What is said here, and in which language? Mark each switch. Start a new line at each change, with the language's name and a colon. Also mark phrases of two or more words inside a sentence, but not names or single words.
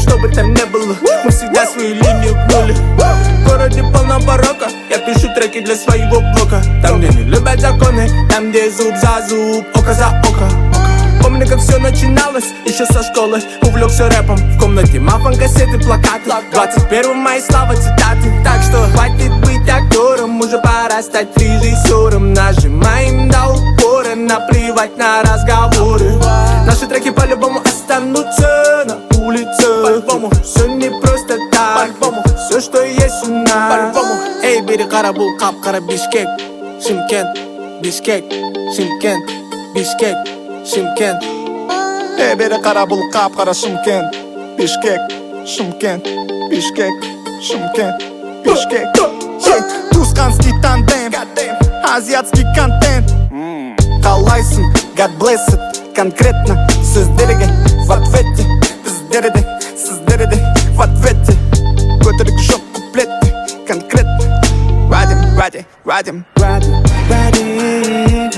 Russian: что бы там не было, мы всегда свою линию гнули В городе полно барокко, я пишу треки для своего блока Там, где не любят законы, там, где зуб за зуб, око за око Помню, как все начиналось, еще со школы Увлекся рэпом, в комнате мафон, кассеты, плакаты 21 мои слова, цитаты Так что хватит быть актером, уже пора стать режиссером Нажимаем до упора, наплевать на разговоры Наши треки по-любому останутся на улице По-любому, все не просто так По-любому, все, что есть у нас
Kazakh: бері қара бұл қап-қара
Russian: Бишкек, Шымкент, Бишкек, Шымкент, Бишкек, Шымкент.
Kazakh: бері қара бұл қап-қара Шымкент, Бишкек, Шымкент, Бишкек, Шымкент, Бишкек.
Russian: Тусканский тандем, азиатский контент.
Kazakh: Қалайсың,
English: God bless it,
Kazakh: конкретно сөздерге
Russian: в ответе.
Kazakh: Біздерде, сіздерде
Russian: в ответе.
Kazakh: Көтерік жоқ куплетте, конкретно. Радим,